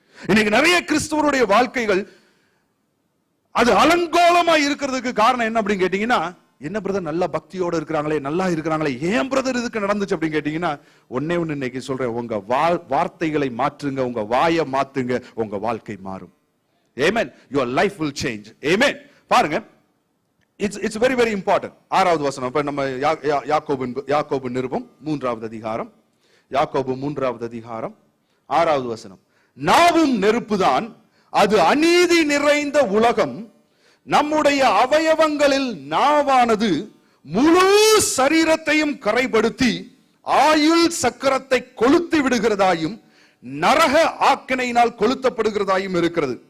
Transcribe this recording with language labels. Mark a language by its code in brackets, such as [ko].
[ta] இன்னைக்கு நிறைய கிறிஸ்தவருடைய வாழ்க்கைகள் அது அலங்கோலமா இருக்கிறதுக்கு காரணம் என்ன அப்படின்னு கேட்டீங்கன்னா, என்ன பிரதர் நல்ல பக்தியோட இருக்கிறாங்களே, நல்லா இருக்கிறாங்களே, ஏன் பிரதர் இதுக்கு நடந்துச்சு அப்படின்னு கேட்டீங்கன்னா, ஒன்னே ஒண்ணு இன்னைக்கு சொல்றேன், உங்க வார்த்தைகளை மாற்றுங்க, உங்க வாயை மாத்துங்க, உங்க வாழ்க்கை மாறும். [en] Amen. Your life will change. Amen. பாருங்க, it's very very important. [ta] 6வது வசனம். இப்ப நம்ம யாக்கோபு நிருபம் 3வது அதிகாரம், யாக்கோபு 3வது அதிகாரம் 6வது வசனம். நாவும் நெருப்புதான், அது அநீதி நிறைந்த உலகம், நம்முடைய அவயவங்களில் நாவானது முழு சரீரத்தையும் கரைப்படுத்தி ஆயுள் சக்கரத்தை கொளுத்தி விடுகிறதாயும் நரக ஆக்கினையினால் கொளுத்தப்படுகிறதாயும் இருக்கிறது.